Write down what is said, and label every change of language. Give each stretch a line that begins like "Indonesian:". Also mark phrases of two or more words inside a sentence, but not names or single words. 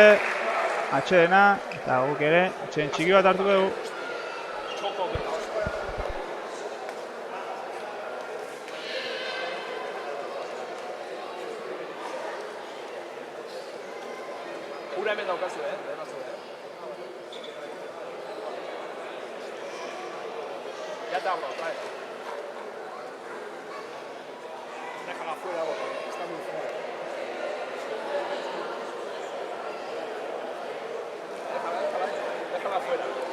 Basque: Atxedena, eta guk ere, atxeden txiki bat hartu dugu. Ura hemen daukazu,
Spanish: Ya te hablo, trae. Déjala fuera, está muy fuera. Déjala fuera.